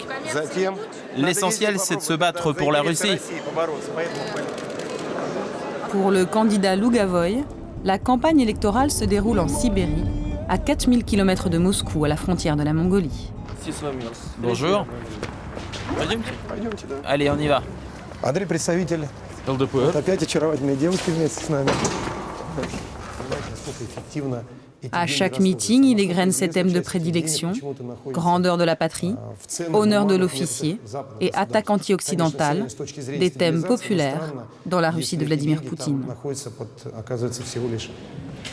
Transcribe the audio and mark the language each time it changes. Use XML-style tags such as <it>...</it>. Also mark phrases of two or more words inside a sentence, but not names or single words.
<fr>L'essentiel, c'est de se battre pour la Russie. Pour le candidat Lougavoy, la campagne électorale se déroule en Sibérie, à 4000 km de Moscou, à la frontière de la Mongolie. Bonjour. Allez, on y va.</fr> <ru>Андрей, представитель ЛДПР. Опять очаровательные девушки вместе с нами.</ru> <fr>À chaque meeting, il égrène ses thèmes de prédilection, grandeur de la patrie, honneur de l'officier et attaque anti-occidentale, des thèmes populaires dans la Russie de Vladimir Poutine.</fr>